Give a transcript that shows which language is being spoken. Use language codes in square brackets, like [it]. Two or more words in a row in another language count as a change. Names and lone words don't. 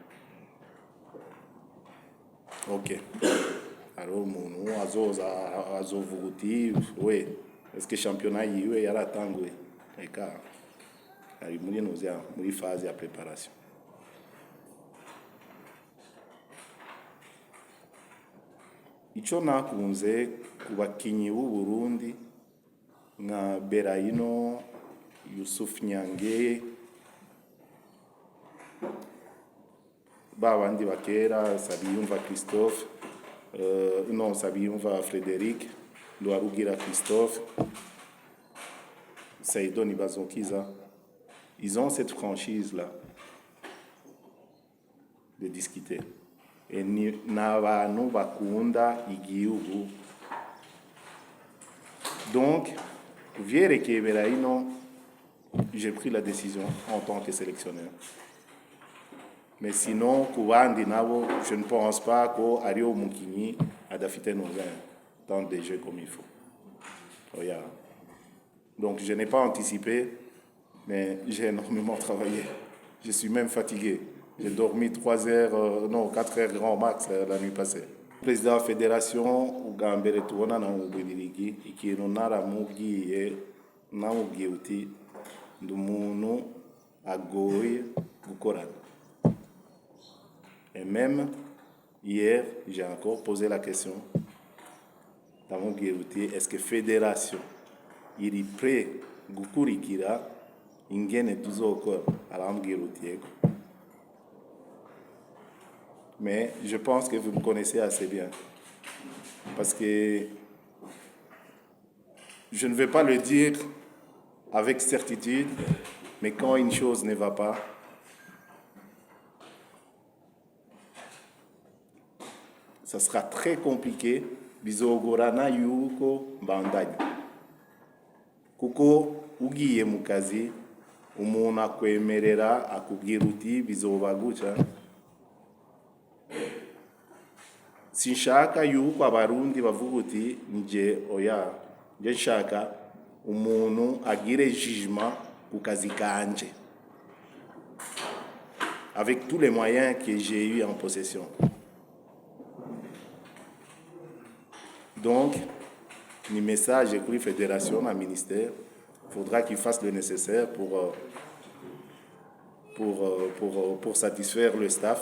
[rn] Ok, ariyo umuntu azovuga uti we [fr] est-ce que [rn] championnat yiwe yaratanguye eka ari muri nuze muri phase ya préparation. Ico nakunze ku bakinyi b'u Burundi nka Berayino, Yusuf Nyange, babandi bakera Sabiyumva Christophe, non Sabiyumva Frédéric, Ndoarugira Christophe, Saido Nibazonkiza, [fr] ils ont cette franchise-là de discuter. [rn] Et n'abantu bakunda igihugu. Donc, vyerekeye Berayino, [fr] j'ai pris la décision en tant que sélectionneur. Mais sinon, [rn] ku bandi nabo, [fr] je ne pense pas [rn] ko ariyo mukinyi adafite nuze [fr] dans des jeux comme il faut. Regarde. Donc, je n'ai pas anticipé, mais j'ai énormément travaillé. Je suis même fatigué. J'ai dormi 4 heures grand max la nuit passée. Président de la fédération, [rn] ugambere tubona na Bubiligi, ikintu naramubwiye uti ndi umuntu agoye gukorana. [fr] Et même hier, j'ai encore posé la question. [rn] Ndamubwiye uti [fr] est-ce que [rn] fédération iri prêt gukurikira ingene tuzokora? Arambwira uti yego. [fr] Mais je pense que vous me connaissez assez bien. Parce que je ne vais pas le dire avec certitude, mais quand une chose ne va pas, ça sera très compliqué. [rn] Bizogorana yuko mbandanya. Kuko ugiye mu kazi, umuntu akwemerera akubwira uti bizoba gutya. Sinshaka yuko abarundi bavuga uti nje oya nje nshaka umuntu agire jugement ku kazi kanje [fr] avec tous les moyens que j'ai eu en possession. Donc, le message pour la fédération, le ministère, il faudra qu'il fasse le nécessaire pour satisfaire le staff.